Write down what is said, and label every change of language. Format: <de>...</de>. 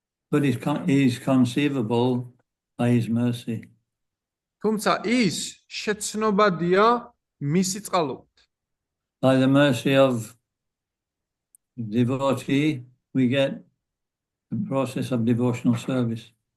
<en>But is conceivable by his mercy.</en> <ka>თუმცა ის შეცნობადია მისი წყალობით.</ka> <en>By the mercy of devotee, we get the process of devotional service.</en>